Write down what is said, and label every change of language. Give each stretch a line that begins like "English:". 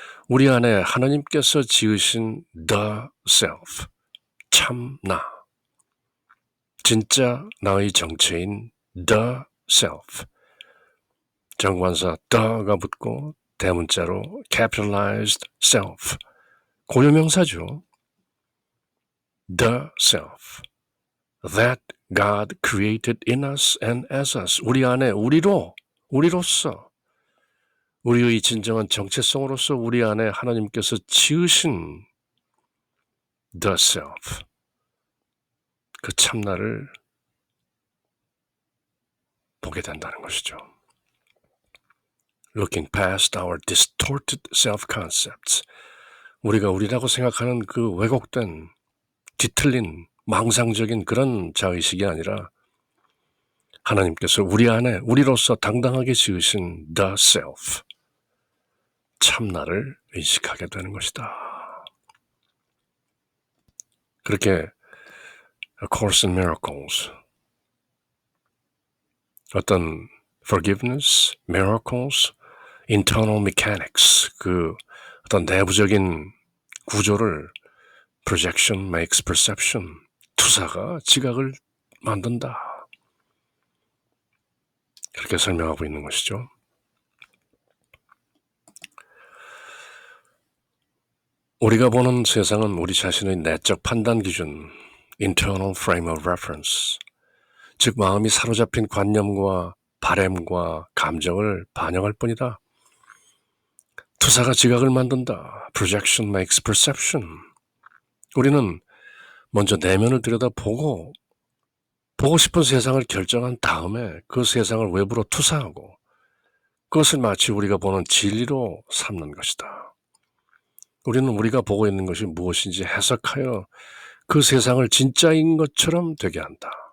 Korean: 우리 안에 하나님께서 지으신
English: the self,
Korean: 참 나. 진짜 나의 정체인
English: the self.
Korean: 정관사 the가 붙고 대문자로
English: capitalized self.
Korean: 고유명사죠.
English: the self that God created in us and as us.
Korean: 우리 안에 우리로서 우리의 진정한 정체성으로서 우리 안에 하나님께서 지으신
English: the self.
Korean: 그 참나를 보게 된다는 것이죠.
English: Looking past our distorted self-concepts.
Korean: 우리가 우리라고 생각하는 그 왜곡된, 뒤틀린, 망상적인 그런 자의식이 아니라 하나님께서 우리 안에 우리로서 당당하게 지으신
English: the self,
Korean: 참나를 인식하게 되는 것이다. 그렇게 A Course in Miracles, 어떤 forgiveness, miracles, internal mechanics, 그 어떤 내부적인 구조를
English: projection makes perception,
Korean: 투사가 지각을 만든다. 그렇게 설명하고 있는 것이죠. 우리가 보는 세상은 우리 자신의 내적 판단 기준,
English: internal frame of reference,
Korean: 즉 마음이 사로잡힌 관념과 바램과 감정을 반영할 뿐이다. 투사가 지각을 만든다.
English: Projection makes perception.
Korean: 우리는 먼저 내면을 들여다보고 보고 싶은 세상을 결정한 다음에 그 세상을 외부로 투사하고 그것을 마치 우리가 보는 진리로 삼는 것이다. 우리는 우리가 보고 있는 것이 무엇인지 해석하여 그 세상을 진짜인 것처럼 되게 한다.